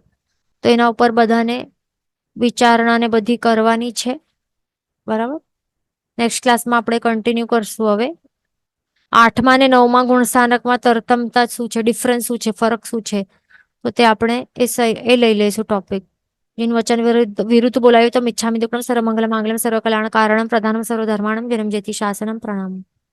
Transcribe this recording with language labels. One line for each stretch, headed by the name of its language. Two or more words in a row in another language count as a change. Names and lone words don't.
Gujarati: તો એના ઉપર બધાને વિચારણા ને બધી કરવાની છે, બરાબર. નેક્સ્ટ ક્લાસમાં આપણે કન્ટિન્યુ કરશું. હવે 8મા અને 9મા ગુણ સ્થાનકમાં તરતમતા શું છે, ડિફરન્સ શું છે, ફરક શું છે, તો તે આપણે એ લઈ લઈશું ટોપિક. જિન વચન વિરુદ્ધ બોલાયો તો
Prakrit languages: मिच्छामि दुक्कडं
Sanskrit: सर्वमंगल मांगल्यं सर्वकल्याण कारणं प्रधानं सर्वधर्माणं जन्म जयति शासनं प्रणाम.